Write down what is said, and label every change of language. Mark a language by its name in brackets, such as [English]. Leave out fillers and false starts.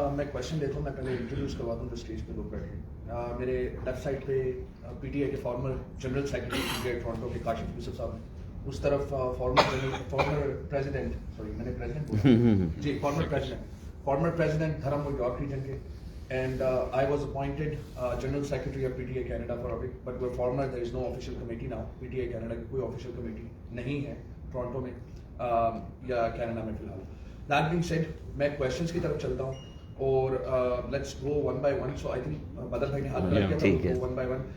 [Urdu] میں کوشچن دیتا ہوں, میں پہلے انٹروڈیوس کروا دوں اسٹیج پہ لوگ بیٹھے. میرے لیفٹ سائڈ پہ پی ٹی آئی کے فارمر جنرل سیکرٹری ٹورانٹو کے کاشف یوسف صاحب ہیں, اس طرف فارمر پریزیڈنٹ, سوری میں نے پریزیڈنٹ بولا جی, فارمر پریزیڈنٹ دھرم یارک ریجن کے, [English] and I was appointed General Secretary of PTA Canada for a bit, but we're former, there is no official committee now. [Urdu] PTA Canada کی کوئی official committee نہیں ہے Toronto میں یا Canada میں فی الحال. [English] That being said, میں questions [Urdu] کی طرف چلتا ہوں اور [English] let's go one by one. So I think [Urdu] بدر بھائی نے ہاتھ کر دیا تھا, [English] go one by one.